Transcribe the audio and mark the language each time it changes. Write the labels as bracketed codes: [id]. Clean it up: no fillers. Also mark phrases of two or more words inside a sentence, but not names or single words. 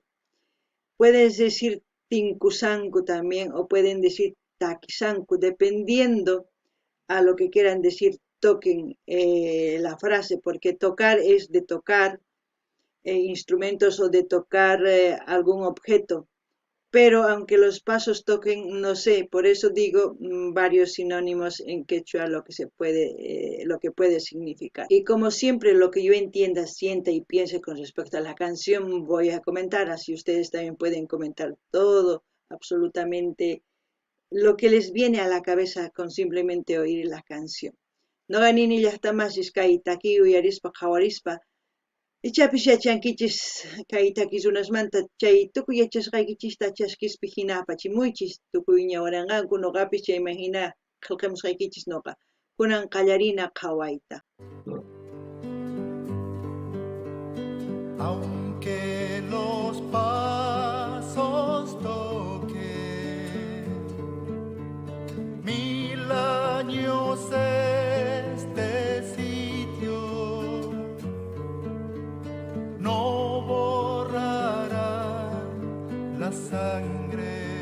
[es] Puedes decir Tinkusanku también o pueden decir Takisanku, dependiendo a lo que quieran decir toquen la frase, porque tocar es de tocar instrumentos o de tocar algún objeto, pero aunque los pasos toquen, no sé, por eso digo varios sinónimos en quechua lo que puede significar. Y como siempre lo que yo entienda, sienta y piense con respecto a la canción voy a comentar, así ustedes también pueden comentar todo, absolutamente lo que les viene a la cabeza con simplemente oír la canción. [qu] No ganini llaqtamas kay taki uyarispa qhawarispa ichapish yachankichis kay taki runasmanta chay tukuy yachasqaykichista chaskispi hina apachimuychis tukuy ñawaranqanku noqapish chayman hina qillqamusqaykichis noqa kunan qallarina qhawayta. [es] Aunque los pasos toquen 1000 años este sitio no borrará la sangre